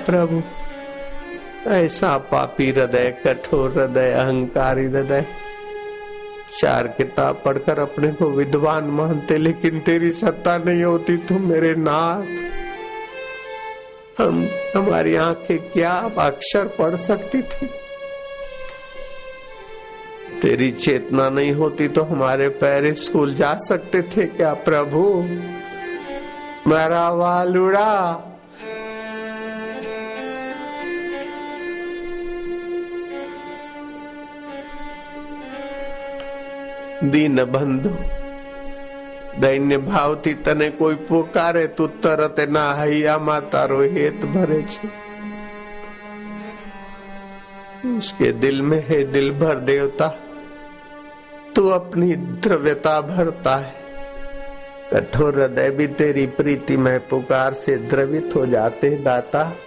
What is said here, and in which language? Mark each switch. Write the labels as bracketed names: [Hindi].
[Hindi] प्रभु, ऐसा पापी हृदय, कठोर हृदय, अहंकारी हृदय, चार किताब पढ़कर अपने को विद्वान मानते लेकिन तेरी सत्ता नहीं होती तो मेरे नाथ, हमारी आंखें क्या अक्षर पढ़ सकती थी? तेरी चेतना नहीं होती तो हमारे पैर स्कूल जा सकते थे क्या? प्रभु, मेरा वालुड़ा, दीन बंधु, दैन्य [Gujarati] भावથી તને કોઈ પોકારે તું તરત ના હૈયામાં તારો હેત ભરે છે। [Hindi] उसके दिल में है दिल भर देवता, तू अपनी द्रव्यता भरता है। कठोर हृदय भी तेरी प्रीति में पुकार से द्रवित हो जाते दाता।